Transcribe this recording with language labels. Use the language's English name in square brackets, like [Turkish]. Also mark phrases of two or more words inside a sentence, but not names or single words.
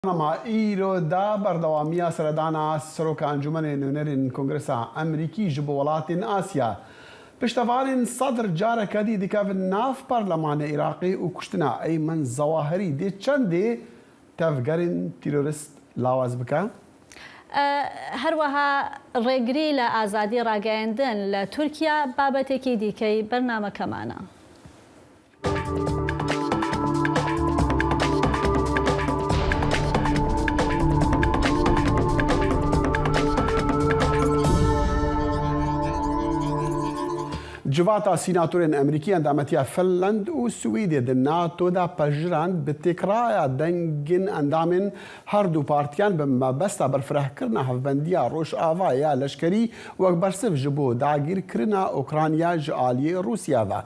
[Kurdish] ما ئیرۆ دا بەردەوامیە سەردانا سەرۆکە ئەنجومەنێ نوێنەرین کۆنگرەسا ئەمریکی ji bo welatên Asya. Piştevanên Sedr carekê dikevin nav Parlemanê Iraqê û kuştina Eymen Zawahirî dê çendê tevgerên terorîst lawaz bike? [Central Kurdish] هەروەها ڕێگری لە ئازادی ڕاگەیاندن لە تورکیا بابەتێکی دیکەی بەرنامەکەمانە. [Kurdish] Civata sînatorên Emerîkî endametiya Finland û Swêdê di NATO da pejirand bi têkraya dengên endamên her du partiyan bi mebesta berfirehkirina hevbendiya Rojava ya leşkerî wek bersiv ji bo dagîrkirina Ukrayna ji aliyê Rûsya ve.